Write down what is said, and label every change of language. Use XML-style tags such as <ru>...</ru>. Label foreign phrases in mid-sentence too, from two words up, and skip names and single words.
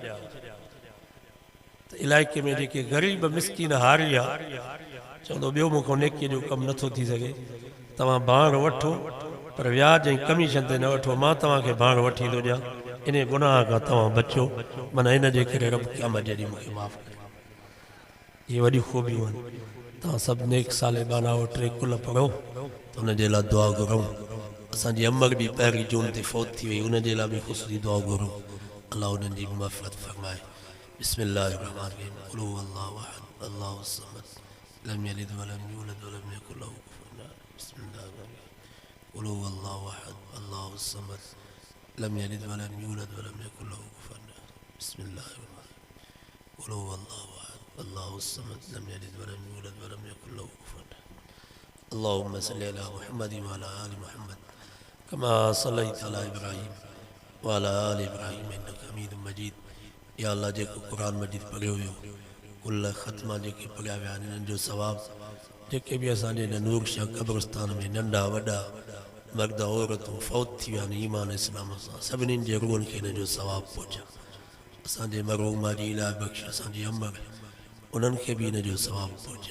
<sd>त इलाइक़े में जेके ग़रीब मिसकीन हारी आहे, चवंदो ॿियो मूंखां नेकीअ जो कमु नथो थी सघे, तव्हां भाण वठो पर व्याज ऐं कमीशन ते न वठो, मां तव्हांखे भाण वठी थो ॾियां, इन गुनाह खां तव्हां बचो, माना इन जे करे रब क़यामत जे ॾींहुं मूंखे माफ़ करे। इहे वॾियूं खूबियूं आहिनि। तव्हां सभु नेक साले बाना हो 3 कुल पढ़ो त हुन जे लाइ दुआ घुरूं। असांजी अमर बि 1 जून ते फौत थी वई, उन जे लाइ बि ख़ुशी दुआ घुरूं, अल्लाह उन्हनि जी मग़फ़िरत फरमाए।</sd> <ar>بسم الله الرحمن الرحيم، قل هو الله أحد، الله الصمد، لم يلد ولم يولد ولم يكن له كفوا أحد. بسم الله الرحمن الرحيم، قل هو الله أحد، الله الصمد، لم يلد ولم يولد ولم يكن له كفوا أحد. بسم الله الرحمن الرحيم، قل هو الله أحد، الله الصمد، لم يلد ولم يولد ولم يكن له كفوا أحد. اللهم صل على محمد وعلى آل محمد كما صليت على إبراهيم وعلى آل إبراهيم إنك حميد مجيد.</ar> <sd>या अल्लाह जेको क़ुरान मजीद पढ़ियो हुयो, कुल ख़त्मा जेके पढ़िया विया आहिनि, इन्हनि जो सवाबु जेके बि असांजे हिन नूर शाह क़ब्रिस्तान में नंढा वॾा मर्द औरतूं फौत थी विया आहिनि ईमान इस्लाम सां, सभिनीनि जे रूहनि खे हिन जो सवाबु पहुचा। असांजे मरहूमा जी इलाही बख़्श, असांजी अमर, उन्हनि खे बि हिन जो सवाबु पहुचा।</sd>